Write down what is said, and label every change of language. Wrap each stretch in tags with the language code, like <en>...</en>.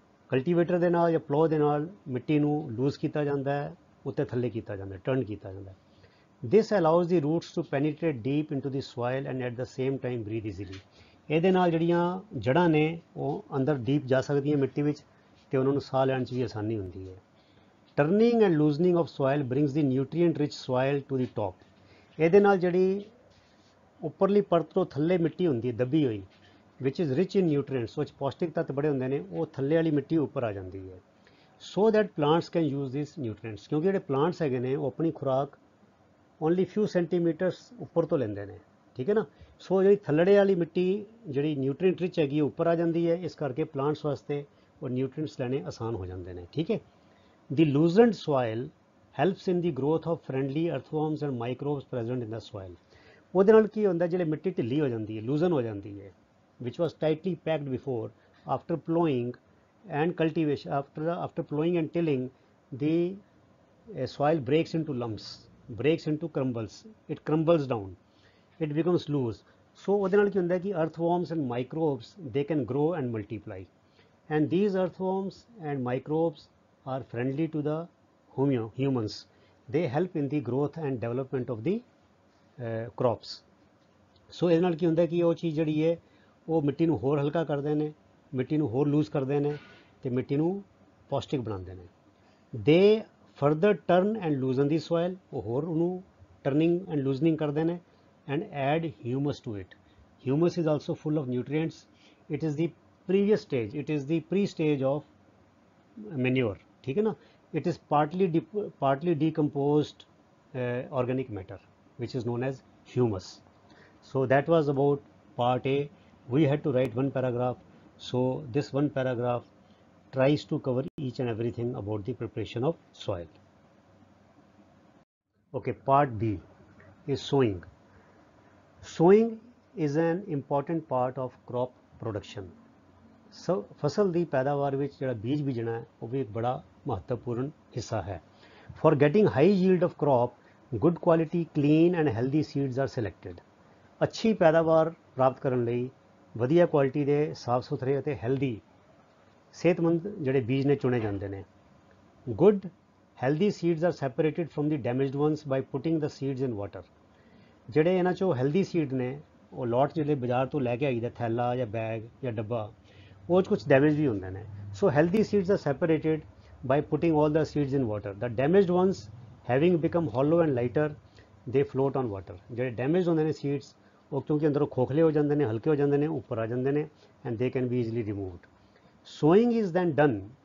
<pa>Cultivator ਦੇ ਨਾਲ ਜਾਂ ਪਲੋ ਦੇ ਨਾਲ ਮਿੱਟੀ ਨੂੰ ਲੂਜ਼ ਕੀਤਾ ਜਾਂਦਾ ਹੈ, ਉੱਤੇ ਥੱਲੇ ਕੀਤਾ ਜਾਂਦਾ ਹੈ, ਟਰਨ ਕੀਤਾ ਜਾਂਦਾ ਹੈ।</pa> <en>This allows the roots to penetrate deep into the soil and at the same time breathe easily.</en> <pa>ਇਹਦੇ ਨਾਲ ਜਿਹੜੀਆਂ ਜੜ੍ਹਾਂ ਨੇ ਉਹ ਅੰਦਰ ਡੀਪ ਜਾ ਸਕਦੀਆਂ ਮਿੱਟੀ ਵਿੱਚ ਤੇ ਉਹਨਾਂ ਨੂੰ ਸਾਹ ਲੈਣ 'ਚ ਵੀ ਆਸਾਨੀ ਹੁੰਦੀ ਹੈ।</pa> <en>Turning and loosening of soil brings the nutrient rich soil to the top.</en> <pa>ਇਹਦੇ ਨਾਲ ਜਿਹੜੀ ਉੱਪਰਲੀ ਪਰਤ ਤੋਂ ਥੱਲੇ ਮਿੱਟੀ ਹੁੰਦੀ ਹੈ ਦੱਬੀ ਹੋਈ, ਵਿਚ</pa> <en>is rich in nutrients,</en> <pa>ਉਹ 'ਚ ਪੌਸ਼ਟਿਕ ਤੱਤ ਬੜੇ ਹੁੰਦੇ ਨੇ, ਉਹ ਥੱਲੇ ਵਾਲੀ ਮਿੱਟੀ ਉੱਪਰ ਆ ਜਾਂਦੀ ਹੈ।</pa> <en>so that plants can use this nutrients,</en> <pa>ਕਿਉਂਕਿ ਜਿਹੜੇ ਪਲਾਂਟਸ ਹੈਗੇ ਨੇ ਉਹ ਆਪਣੀ ਖੁਰਾਕ</pa> <en>only few centimetres</en> <pa>ਉੱਪਰ ਤੋਂ ਲੈਂਦੇ ਨੇ, ਠੀਕ ਹੈ ਨਾ। ਸੋ ਜਿਹੜੀ ਥੱਲੜੇ ਵਾਲੀ ਮਿੱਟੀ ਜਿਹੜੀ ਨਿਊਟਰੀਐਂਟ ਰਿਚ ਹੈਗੀ ਉਹ ਉੱਪਰ ਆ ਜਾਂਦੀ ਹੈ, ਇਸ ਕਰਕੇ ਪਲਾਂਟਸ ਵਾਸਤੇ ਉਹ ਨਿਊਟਰੀਐਂਟਸ ਲੈਣੇ ਆਸਾਨ ਹੋ ਜਾਂਦੇ ਨੇ, ਠੀਕ ਹੈ।</pa> <en>The loosened soil helps in the growth of friendly earthworms and microbes present in the soil.</en> <pa>ਉਹਦੇ ਨਾਲ ਕੀ ਹੁੰਦਾ, ਜਿਹੜੇ ਮਿੱਟੀ ਢਿੱਲੀ ਹੋ ਜਾਂਦੀ ਹੈ,</pa> <en>Loosen ਹੋ ਜਾਂਦੀ ਹੈ, which was tightly packed before, after plowing and cultivation, after plowing and tilling, the soil breaks into lumps, breaks into crumbles, it crumbles down, it becomes loose. So</en> <pa>ਉਹਦੇ ਨਾਲ ਕੀ ਹੁੰਦਾ ਕਿ</pa> <en>earthworms and microbes, they can grow and multiply, and these earthworms and microbes are friendly to the humans. They help in the growth and development of the crops.</en> <pa>ਸੋ ਇਹਦੇ ਨਾਲ ਕੀ ਹੁੰਦਾ ਕਿ ਉਹ ਚੀਜ਼ ਜਿਹੜੀ ਹੈ ਉਹ ਮਿੱਟੀ ਨੂੰ ਹੋਰ ਹਲਕਾ ਕਰਦੇ ਨੇ, ਮਿੱਟੀ ਨੂੰ ਹੋਰ ਲੂਜ਼ ਕਰਦੇ ਨੇ ਤੇ ਮਿੱਟੀ ਨੂੰ ਪੌਸ਼ਟਿਕ ਬਣਾਉਂਦੇ ਨੇ।</pa> <en>they further turn and loosen the soil,</en> <pa>ਉਹ ਹੋਰ ਉਹਨੂੰ ਟਰਨਿੰਗ ਐਂਡ ਲੂਜ਼ਨਿੰਗ ਕਰਦੇ ਨੇ,</pa> <en>And add humus to it. Humus is also full of nutrients, it is the previous stage, it is the pre stage of manure,</en> <pa>ਠੀਕ ਹੈ ਨਾ।</pa> <en>It is partly decomposed organic matter which is known as humus. So that was about part A. We had to write one paragraph, so this one paragraph tries to cover each and everything about the preparation of soil. Okay, part B is sowing. Sowing is an important part of crop production.</en> <pa>ਫਸਲ ਦੀ ਪੈਦਾਵਾਰ ਵਿੱਚ ਜਿਹੜਾ ਬੀਜ ਬੀਜਣਾ ਹੈ ਉਹ ਵੀ ਇੱਕ ਬੜਾ ਮਹੱਤਵਪੂਰਨ ਹਿੱਸਾ ਹੈ।</pa> <en>For getting high yield of crop, good quality, clean and healthy seeds are selected.</en> <pa>ਅੱਛੀ ਪੈਦਾਵਾਰ ਪ੍ਰਾਪਤ ਕਰਨ ਲਈ ਵਧੀਆ ਕੁਆਲਿਟੀ ਦੇ ਸਾਫ ਸੁਥਰੇ ਅਤੇ ਹੈਲਦੀ ਸਿਹਤਮੰਦ ਜਿਹੜੇ ਬੀਜ ਨੇ ਚੁਣੇ ਜਾਂਦੇ ਨੇ।</pa> <en>Good healthy seeds are separated from the damaged ones by putting the seeds in water.</en> <pa>ਜਿਹੜੇ ਇਹਨਾਂ 'ਚੋਂ ਹੈਲਦੀ ਸੀਡ ਨੇ ਉਹ ਲੋਟ ਜਿਹੜੇ ਬਾਜ਼ਾਰ ਤੋਂ ਲੈ ਕੇ ਆਈਦਾ ਥੈਲਾ ਜਾਂ ਬੈਗ ਜਾਂ ਡੱਬਾ, ਉਹ 'ਚ ਕੁਛ ਡੈਮੇਜ ਵੀ ਹੁੰਦੇ ਨੇ।</pa> <en>So healthy seeds are separated by putting all the seeds in water. The damaged ones having become hollow and lighter, they float on water.</en> <pa>ਜਿਹੜੇ ਡੈਮੇਜ ਹੁੰਦੇ ਨੇ ਸੀਡਸ ਉਹ ਕਿਉਂਕਿ ਅੰਦਰੋਂ ਖੋਖਲੇ ਹੋ ਜਾਂਦੇ ਨੇ, ਹਲਕੇ ਹੋ ਜਾਂਦੇ ਨੇ, ਉੱਪਰ ਆ ਜਾਂਦੇ ਨੇ,</pa> <en>and they can be easily removed. Sowing is then done</en>